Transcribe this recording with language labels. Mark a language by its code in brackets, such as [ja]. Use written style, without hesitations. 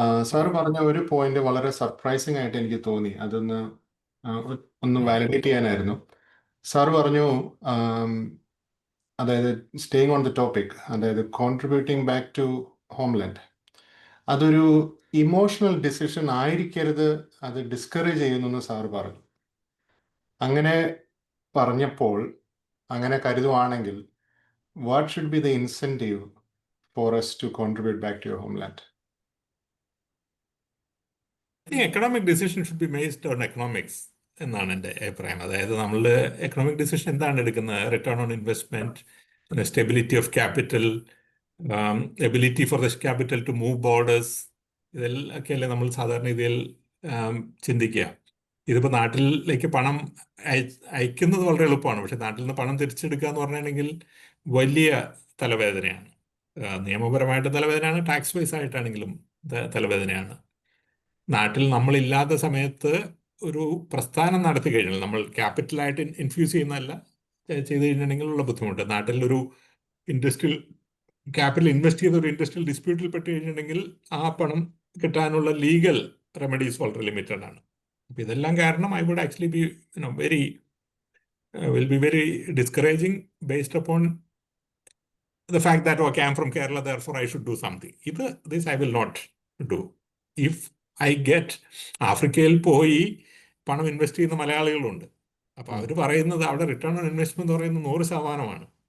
[ml] Sir പറഞ്ഞ ഒരു point വളരെ സർപ്രൈസിങ് ആയിട്ട് എനിക്ക് തോന്നി. അതൊന്ന് ഒന്ന് വാലിഡേറ്റ് ചെയ്യാനായിരുന്നു. സാർ പറഞ്ഞു, അതായത് സ്റ്റേയിങ് ഓൺ ദ ടോപ്പിക്, അതായത് കോൺട്രിബ്യൂട്ടിങ് ബാക്ക് ടു ഹോംലാൻഡ്, അതൊരു ഇമോഷണൽ ഡിസിഷൻ ആയിരിക്കരുത്, അത് ഡിസ്കറേജ് ചെയ്യുന്നു സാർ പറഞ്ഞു. അങ്ങനെ പറഞ്ഞപ്പോൾ, അങ്ങനെ കരുതുവാണെങ്കിൽ, [en] what should be the incentive for us to contribute back to your homeland? I think economic decision should be based on economics [ml] എന്നാണ് എൻ്റെ അഭിപ്രായം. അതായത് നമ്മളുടെ എക്കണോമിക് ഡിസിഷൻ എന്താണ് എടുക്കുന്നത്? Return on investment, stability of capital, ability for the capital to move borders, ഇതൊക്കെയല്ലേ നമ്മൾ സാധാരണ ഇതിൽ ചിന്തിക്കുക. ഇതിപ്പോൾ നാട്ടിലേക്ക് പണം അയക്കുന്നത് വളരെ എളുപ്പമാണ്. പക്ഷെ നാട്ടിൽ നിന്ന് പണം തിരിച്ചെടുക്കുക എന്ന് പറഞ്ഞിട്ടുണ്ടെങ്കിൽ വലിയ തലവേദനയാണ്. നിയമപരമായിട്ട് തലവേദനയാണ്, ടാക്സ് വൈസ് ആയിട്ടാണെങ്കിലും തലവേദനയാണ്. നാട്ടിൽ നമ്മളില്ലാത്ത സമയത്ത് ഒരു പ്രസ്ഥാനം നടത്തി കഴിഞ്ഞാൽ, നമ്മൾ ക്യാപിറ്റലായിട്ട് ഇൻഫ്യൂസ് ചെയ്യുന്നതല്ല, ചെയ്ത് കഴിഞ്ഞിട്ടുണ്ടെങ്കിലുള്ള ബുദ്ധിമുട്ട്. നാട്ടിലൊരു ഇൻഡസ്ട്രിയൽ ക്യാപിറ്റൽ ഇൻവെസ്റ്റ് ചെയ്ത ഒരു ഇൻഡസ്ട്രിയൽ ഡിസ്പ്യൂട്ടിൽ പെട്ട് കഴിഞ്ഞിട്ടുണ്ടെങ്കിൽ ആ പണം കിട്ടാനുള്ള ലീഗൽ റെമഡീസ് വളരെ ലിമിറ്റഡ് ആണ്. അപ്പോൾ ഇതെല്ലാം കാരണം [en] I would actually be will be very discouraging based upon the fact that, okay, I'm from Kerala, therefore I should do something. This I will not do. If I get [ml] ആഫ്രിക്കയിൽ പോയി പണം invest ചെയ്യുന്ന മലയാളികളുണ്ട്. അപ്പോൾ അവർ പറയുന്നത് അവിടെ return on investment എന്ന് പറയുന്നത് 100%.